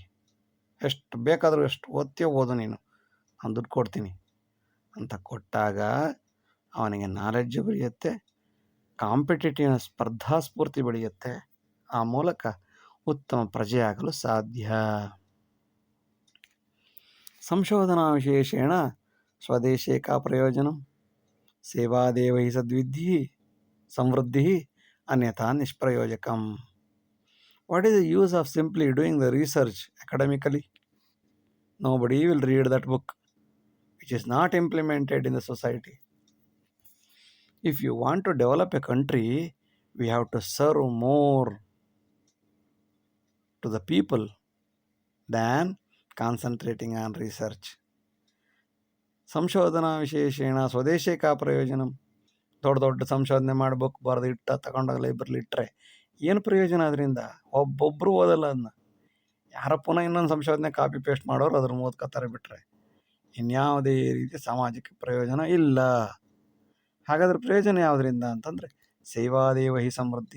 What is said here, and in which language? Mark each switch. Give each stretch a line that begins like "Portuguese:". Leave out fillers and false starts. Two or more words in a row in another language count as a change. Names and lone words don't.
Kannada: ಎಷ್ಟು ಬೇಕಾದರೂ, ಎಷ್ಟು ಓದ್ತೀಯೋ ಓದು, ನೀನು ನಾನು ದುಡ್ಡು ಕೊಡ್ತೀನಿ ಅಂತ ಕೊಟ್ಟಾಗ ಅವನಿಗೆ ನಾಲೆಡ್ಜ್ ಬೆಳೆಯುತ್ತೆ, ಕಾಂಪಿಟೇಟಿವ್ ಸ್ಪರ್ಧಾಸ್ಫೂರ್ತಿ ಬೆಳೆಯುತ್ತೆ. ಆ ಮೂಲಕ ಉತ್ತಮ ಪ್ರಜೆಯಾಗಲು ಸಾಧ್ಯ.
Sanskrit: ಸಂಶೋಧನಾ ವಿಶೇಷೇಣ ಸ್ವದೇಶೇ ಕಾ ಪ್ರಯೋಜನಂ, ಸೇವಾದೇವ ಹಿ ಸದ್ವಿದ್ಧಿ ಸಮೃದ್ಧಿ ಅನ್ಯಥಾ ನಿಷ್ಪ್ರಯೋಜಕಂ.
English: What is the use of simply doing the research academically? Nobody will read that book which is not implemented in the society. If you want to develop a country, we have to serve more to the people than concentrating on research.
Sanskrit: ಸಂಶೋಧನಾ ವಿಶೇಷೇಣ ಸ್ವದೇಶೇ ಕಾ ಪ್ರಯೋಜನಂ.
Kannada: ದೊಡ್ಡ ದೊಡ್ಡ ಸಂಶೋಧನೆ ಮಾಡಬೇಕು, ಬರೆದು ತಗೊಂಡೋಗಿ ಲೈಬ್ರರಿ ಇಟ್ಟರೆ ಏನು ಪ್ರಯೋಜನ ಅದರಿಂದ? ಒಬ್ಬೊಬ್ಬರು ಓದಲ್ಲ ಅದನ್ನ. ಯಾರ ಪುನಃ ಇನ್ನೊಂದು ಸಂಶೋಧನೆ
English: copy paste
Kannada: ಮಾಡೋರು ಅದ್ರ ಓದ್ಕೊತಾರೆ ಬಿಟ್ಟರೆ ಇನ್ಯಾವುದೇ ರೀತಿ ಸಮಾಜಕ್ಕೆ ಪ್ರಯೋಜನ ಇಲ್ಲ. ಹಾಗಾದ್ರೆ ಪ್ರಯೋಜನ ಯಾವುದರಿಂದ ಅಂತಂದರೆ
Sanskrit: ಸೇವಾದೇವ ಹಿ ಸಮೃದ್ಧಿ.